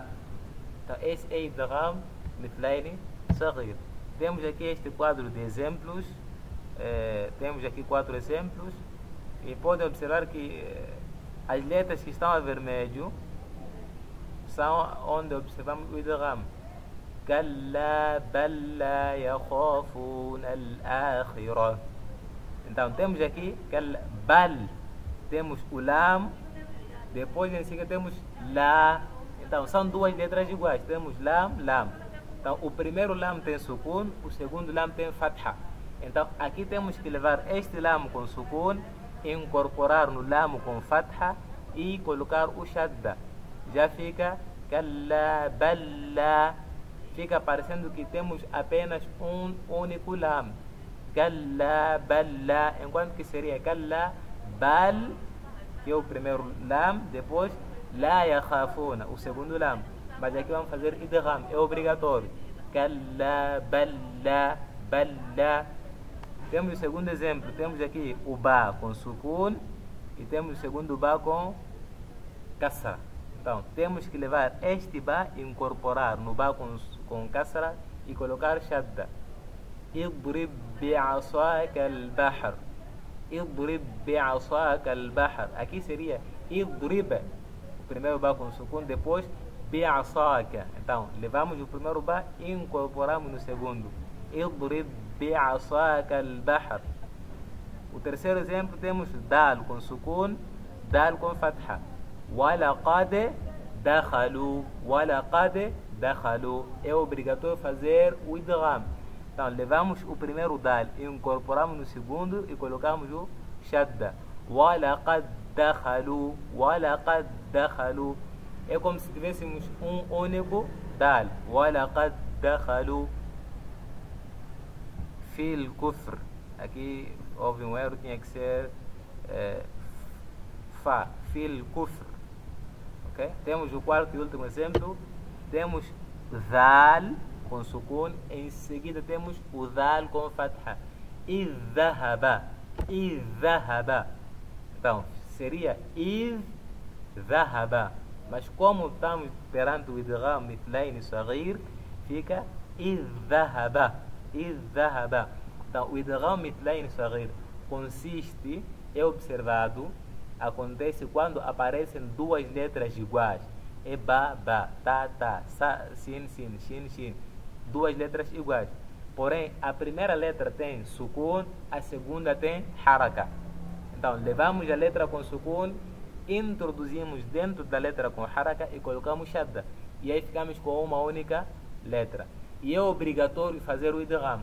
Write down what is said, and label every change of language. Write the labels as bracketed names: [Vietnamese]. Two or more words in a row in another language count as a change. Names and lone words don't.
[Portuguese] Então, esse é [Arabic] إدغام مثلين صغير. [Portuguese] Temos aqui este quadro de exemplos. Temos aqui 4 exemplos. E podem observar que as letras que estão a vermelho são onde observamos o idgham. [Arabic] كلا بل لا يخافون الآخرة. [Portuguese] Então temos aqui bal, temos o lam, depois em seguida temos la. Então são duas letras iguais, temos lam, lam. Então o primeiro lam tem sukun, o segundo lam tem fatha. Então aqui temos que levar este lam com sukun, incorporar no lam com fatha e colocar o shadda. Já fica [Arabic] كلا بل لا. [Portuguese] Fica parecendo que temos apenas um único lam. [Arabic] كلا بل لا. [Portuguese] Enquanto que seria [Arabic] كلا بل, [Portuguese] que é o primeiro lam, depois [Arabic] لا يخافون, [Portuguese] o segundo lam. Mas aqui vamos fazer idgham, é obrigatório. [Arabic] كلا بل لا بل لا. [Portuguese] Temos o segundo exemplo, temos aqui o ba com sukun e temos o segundo ba com kasra. Então, temos que levar este ba e incorporar no ba com kasra e colocar shadda. [Arabic] اضرب بعصاك البحر. اضرب بعصاك البحر. [Portuguese] Aqui seria idrib, o primeiro ba com sukun, depois bi'asaka. Então, levamos o primeiro ba e incorporamos no segundo. [Arabic] اضرب بعصاك البحر. [Portuguese] O terceiro exemplo temos dal com sukun, dal com fatha. [Arabic] ولقد دخلوا. ولقد دخلوا. [Portuguese] É obrigatório fazer o idgham. Então levamos o primeiro dal, incorporamos no segundo e colocamos o shadda. [Arabic] ولقد دخلوا. ولقد دخلوا. [Portuguese] É como se tivéssemos um único dal. [Arabic] ولقد دخلوا في الكفر. [Portuguese] Aqui houve um erro, tinha que ser fa. [Arabic] في الكفر. [Portuguese] Okay? Temos o quarto e último exemplo. Temos dhal com sukun, em seguida temos o dhal com fatha. [Arabic] اذهب. اذهب. [Portuguese] Então, seria idhahaba. Mas como estamos perante o [Arabic] إدغام مثلين صغير, [Portuguese] fica idhahaba. [Arabic] اذهب. [Portuguese] Então, o [Arabic] إدغام مثلين صغير [Portuguese] consiste, é observado, acontece quando aparecem duas letras iguais. É ba, ba, ta, ta, sa, sin, sin, shin, shin. Duas letras iguais. Porém, a primeira letra tem sukun, a segunda tem haraka. Então, levamos a letra com sukun, introduzimos dentro da letra com haraka e colocamos shadda. E aí ficamos com uma única letra. E é obrigatório fazer o idgham.